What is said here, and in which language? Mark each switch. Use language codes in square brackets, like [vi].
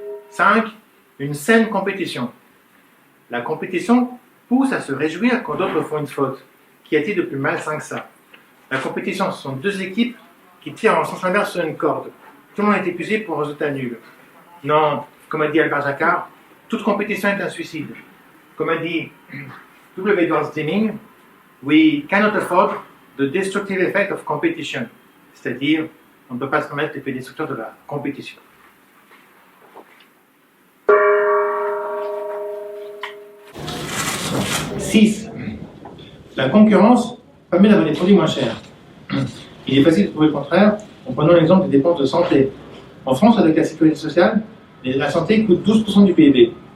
[fr] 5. Une saine compétition. La compétition pousse à se réjouir quand d'autres font une faute. Qu'y a-t-il de plus malsain que ça? La compétition, ce sont deux équipes qui tirent en sens inverse sur une corde. Tout le monde est épuisé pour un résultat nul. Non, comme a dit Albert Jacquard, toute compétition est un suicide. Comme a dit W. [en] Edwards Deming, we cannot afford the destructive effect of competition. [fr] C'est-à-dire, on ne peut pas se permettre l'effet destructeur de la compétition. Six. La concurrence permet d'avoir des produits moins chers. Il est facile de trouver le contraire en prenant l'exemple des dépenses de santé. En France, avec la sécurité sociale, la santé coûte 12% du PIB.